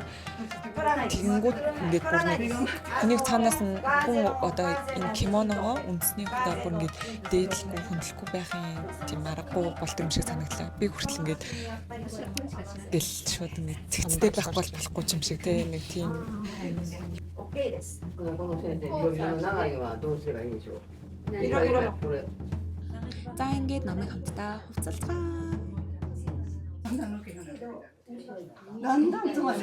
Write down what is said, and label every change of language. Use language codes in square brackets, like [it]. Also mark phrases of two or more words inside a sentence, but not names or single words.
[mn] Тэгэнгүүт ингээд бүр нэг хүнийг цаанаас нь хүн одоо энэ кимоногоо үндэсний хувьдаа бүр ингээд дээдлэхгүй хөндлөхгүй байхын тийм аргагүй болт юм шиг санагдлаа. Би хүртэл ингээд гэл шууд ингээд цэгцтэй байх болохгүй юм шиг те нэг тийм [ja] OK です。この線で長いはどうすればいいんでしょう。これ。 [mn] За ингээд намайг хамтдаа хувцалцгаа. Дандаа зүгээр